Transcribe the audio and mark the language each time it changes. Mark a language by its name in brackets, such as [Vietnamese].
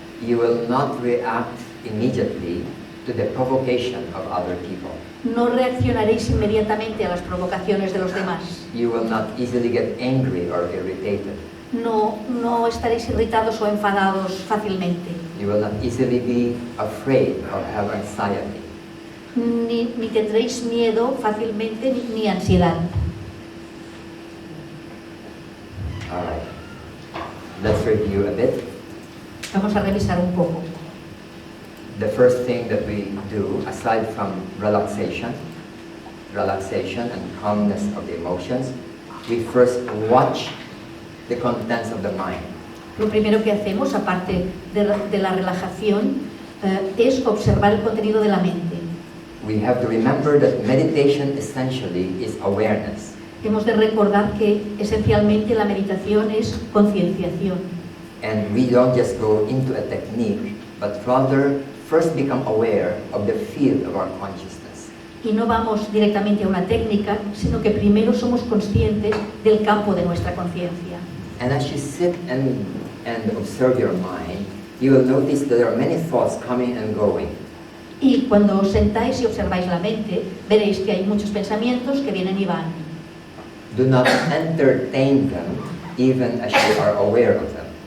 [English] You will not react immediately to the provocation of other people. [Spanish] No reaccionaréis inmediatamente a las provocaciones de los demás. [English] You will not easily get angry or irritated. [Spanish] No estaréis irritados o enfadados fácilmente. [English] You will not easily be afraid or have anxiety. [Spanish] Ni tendréis miedo fácilmente ni ansiedad. [English] All right. Let's review a bit. [Spanish] Vamos a revisar un poco. [English] The first thing that we do, aside from relaxation and calmness of the emotions, we first watch the contents of the mind. [Spanish] Lo primero que hacemos, aparte de la relajación, es observar el contenido de la mente. [English] We have to remember that meditation essentially is awareness. [Spanish] Hemos de recordar que esencialmente la meditación es concienciación. [English] And we don't just go into a technique, but rather first become aware of the field of our consciousness. [Spanish] Y no vamos directamente a una técnica, sino que primero somos conscientes del campo de nuestra conciencia. [English] And as you sit and observe your mind, you will notice that there are many thoughts coming and going. [Spanish] Y cuando os sentáis y observáis la mente, veréis que hay muchos pensamientos que vienen y van. [English] Do not entertain them, even as you are aware of them.